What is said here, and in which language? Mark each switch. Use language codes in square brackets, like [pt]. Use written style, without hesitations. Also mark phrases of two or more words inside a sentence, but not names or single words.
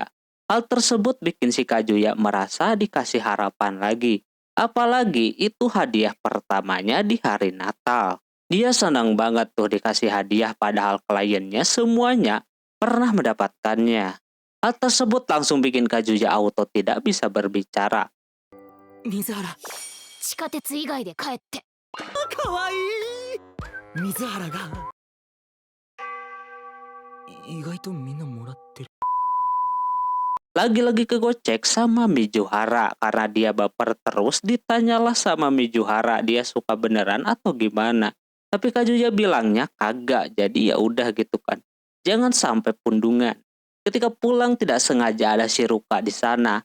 [id] Hal tersebut bikin si Kazuya merasa dikasih harapan lagi. Apalagi itu hadiah pertamanya di hari Natal. Dia senang banget tuh dikasih hadiah padahal kliennya semuanya pernah mendapatkannya. Hal tersebut langsung bikin Kazuya auto tidak bisa berbicara. [ja] 水原地下鉄以外で帰って。かわいい水原が意外とみんなもらってる [id] Lagi-lagi kegocek sama Mizuhara karena dia baper terus. Ditanyalah sama Mizuhara dia suka beneran atau gimana. Tapi Kazuya bilangnya kagak, jadi ya udah gitu kan. Jangan sampai pundungan. Ketika pulang tidak sengaja ada Shiruka di sana.